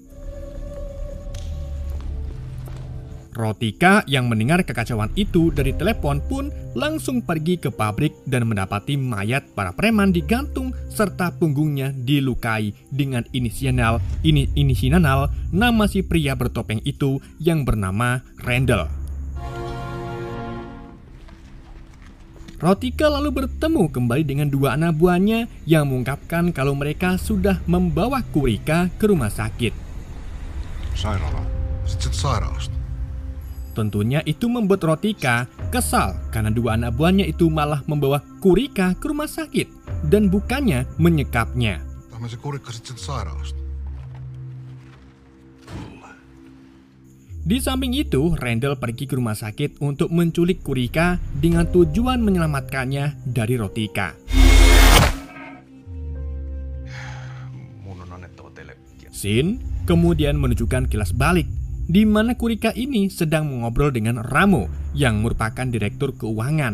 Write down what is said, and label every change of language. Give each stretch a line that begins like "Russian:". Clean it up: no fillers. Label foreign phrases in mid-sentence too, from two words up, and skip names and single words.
Indonesian: Rotika yang mendengar kekacauan itu dari telepon pun langsung pergi ke pabrik dan mendapati mayat para preman digantung serta punggungnya dilukai dengan inisial nama si pria bertopeng itu yang bernama Randall. Rotika lalu bertemu kembali dengan dua anak buahnya yang mengungkapkan kalau mereka sudah membawa Kurika ke rumah sakit.
Finnish: Sairaala. Sitten sairaalasta.
Indonesian: Tentunya itu membuat Rotika kesal karena dua anak buahnya itu malah membawa Kurika ke rumah sakit. dan bukannya menyekapnya.
Finnish: Tämä se kurikka sit sieltä sairaalasta.
Indonesian: Di samping itu, Randall pergi ke rumah sakit untuk menculik Kurika dengan tujuan menyelamatkannya dari Rotika. Scene kemudian menunjukkan kilas balik, di mana Kurika ini sedang mengobrol dengan Ramo yang merupakan direktur keuangan.